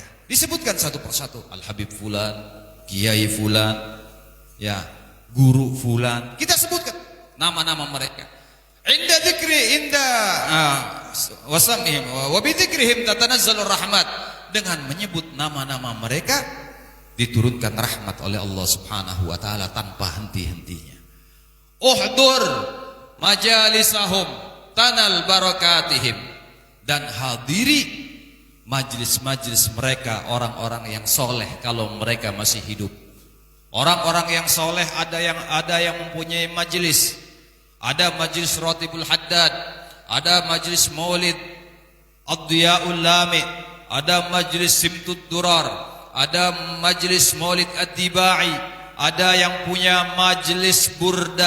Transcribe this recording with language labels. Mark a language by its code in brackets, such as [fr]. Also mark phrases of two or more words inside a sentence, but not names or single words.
[id] Disebutkan satu persatu, Al-Habib fulan, Kiai fulan, ya, guru fulan. Kita sebutkan nama-nama mereka. [ar] عند ذكر أسمائهم وبذكرهم تتنزل الرحمة. [id] Dengan menyebut nama-nama mereka diturunkan rahmat oleh Allah [ar] سبحانه وتعالى [id] tanpa henti-hentinya. [ar] احضر مجالسهم تنل بركاتهم, [id] dan hadiri majlis-majlis mereka orang-orang yang soleh kalau mereka masih hidup. Orang-orang yang soleh ada yang mempunyai majlis. Ada majlis Ratibul Haddad, ada majlis Maulid Ad-Diyaul Lami, ada majlis Simtud Durar, ada majlis Maulid Ad-Dibai, ada yang punya majlis Burdah.